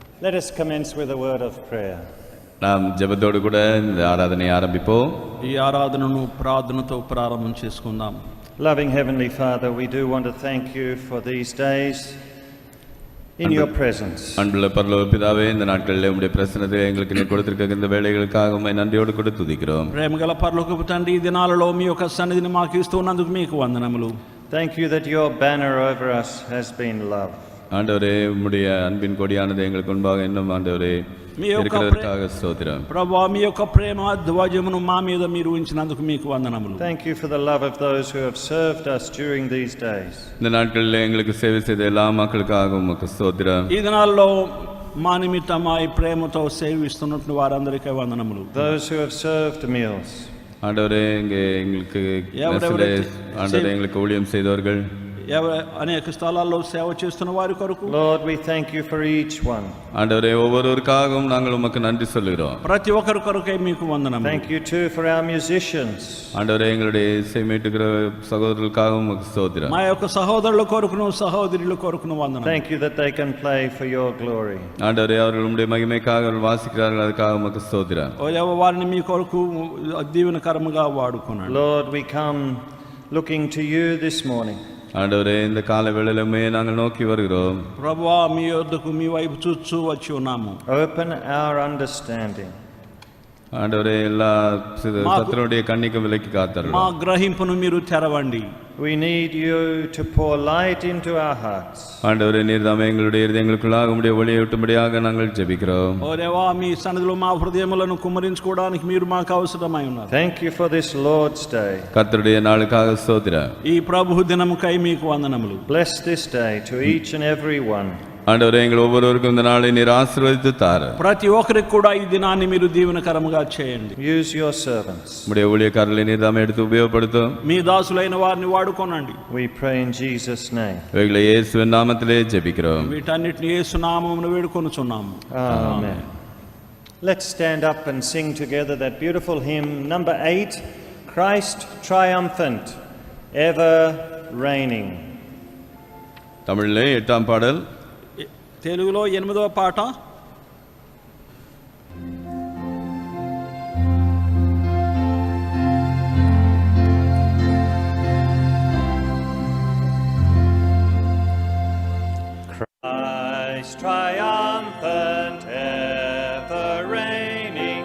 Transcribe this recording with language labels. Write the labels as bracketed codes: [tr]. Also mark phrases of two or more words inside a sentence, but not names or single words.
[en] Let us commence with a word of prayer. [ta] நாம் ஜெபத்தோடு கூட இந்த ஆராதனையை ஆரம்பிப்போம். [te] ఈ ఆరాధనను ప్రార్థనతో ప్రారంభం చేసుకుందాం. [en] Loving Heavenly Father, we do want to thank you for these days in your presence. [ta] அன்புள்ள பரலோக பிதாவே, இந்த நாட்களிலே உம்முடைய பிரசன்னத்தை எங்களுக்கு நீர் கொடுத்திருக்கிற இந்த வேளைகளுக்காக உம்மை நன்றியோடு கூட துதிக்கிறோம். [te] ప్రేమగల పరలోకపు తండ్రి, ఈ దినాలలో మీ యొక్క సన్నిధిని మాకు ఇస్తున్నందుకు మీకు వందనములు. [en] Thank you that your banner over us has been love. [ta] ஆண்டவரே, உம்முடைய அன்பின் கொடியானது எங்களுக்கு முன்பாக இன்னும் ஆண்டவரே இருக்கிறதற்காக ஸ்தோத்திரம். [te] ప్రభువా, మీ యొక్క ప్రేమ ధ్వజమును మా మీద మీరు ఉంచినందుకు మీకు వందనములు. [en] Thank you for the love of those who have served us during these days. [ta] இந்த நாட்களிலே எங்களுக்கு சேவை செய்த எல்லா மக்களுக்காக உமக்கு ஸ்தோத்திரம். [te] ఈ దినాల్లో మా నిమిత్తమై ప్రేమతో సేవిస్తున్నట్టు వారందరికీ వందనములు. [en] Those who have served meals. [ta] ஆண்டவரே, எங்களுக்கு ஆண்டவரே எங்களுக்கு ஊழியம் செய்தவர்கள், [te] అనేక స్థలాల్లో సేవ చేస్తున్న వారి కొరకు [en] Lord, we thank you for each one. [ta] ஆண்டவரே, ஒவ்வொருவருக்காகவும் நாங்கள் உமக்கு நன்றி சொல்கிறோம். [te] ప్రతి ఒక్కరి కొరకై మీకు వందనములు. [en] Thank you too for our musicians. [ta] ஆண்டவரே, எங்களுடைய இசை மீட்டுகிற சகோதரர்களுக்காகவும் உமக்கு ஸ்தோத்திரம். [te] మా యొక్క సహోదరుల కొరకును సహోదరుల కొరకును వందనములు. [en] Thank you that they can play for your glory. [ta] ஆண்டவரே, அவர்கள் உம்முடைய மகிமைக்காக அவர்கள் வாசிக்கிறார்கள், அதுக்காக உமக்கு ஸ்தோத்திரம். [te] వారిని మీ కొరకు దీవెనకరముగా వాడుకున్నాడు. [en] Lord, we come looking to you this morning. [ta] ஆண்டவரே, இந்த கால வேளையிலுமே நாங்கள் நோக்கி வருகிறோம். [te] ప్రభువా, మీ యొద్దకు మీ వైపు చూచు వచ్చి ఉన్నాము. [en] Open our understanding. [ta] ஆண்டவரே, எல்லா சத்துருடைய கண்ணிக்கும் விலக்கி காத்தார்கள். [te] మా గ్రహింపును మీరు తెరవండి. [en] We need you to pour light into our hearts. [ta] ஆண்டவரே, நீர் தாமே எங்களுடைய இதயங்களுக்குள்ளாக உம்முடைய ஒளியை ஊட்டும்படியாக நாங்கள் ஜெபிக்கிறோம். [te] ఓ దేవా, మీ సన్నిధిలో మా హృదయములను కుమ్మరించుకోవడానికి మీరు మాకు అవసరమై ఉన్నారు. [en] Thank you for this Lord's Day. [ta] கர்த்தருடைய நாளுக்காக ஸ்தோத்திரம். [te] ఈ ప్రభు దినముకై మీకు వందనములు. [en] Bless this day to each and every one. [ta] ஆண்டவரே, எங்கள் ஒவ்வொருவருக்கும் இந்த நாளை நீர் ஆசீர்வதித்து தாரு. [te] ప్రతి ఒక్కరికి కూడా ఈ దినాన్ని మీరు దీవెనకరముగా చేయండి. [en] Use your servants. [ta] உம்முடைய ஊழியக்காரர்களை நீர் தாமே எடுத்து உபயோகப்படுத்தும். [te] మీ దాసులైన వారిని వాడుకోనండి. [en] We pray in Jesus' name. [ta] இவைகளை இயேசுவின் நாமத்திலே ஜெபிக்கிறோம். [te] వీటన్నిటిని యేసు నామమున వేడుకొనుచున్నాము. [en] Amen. Let's stand up and sing together that beautiful hymn, number 8, Christ triumphant, ever reigning. [ta] தமிழிலே 8ஆம் பாடல். [te] తెలుగులో 8వ పాట. [en] Christ triumphant, ever reigning,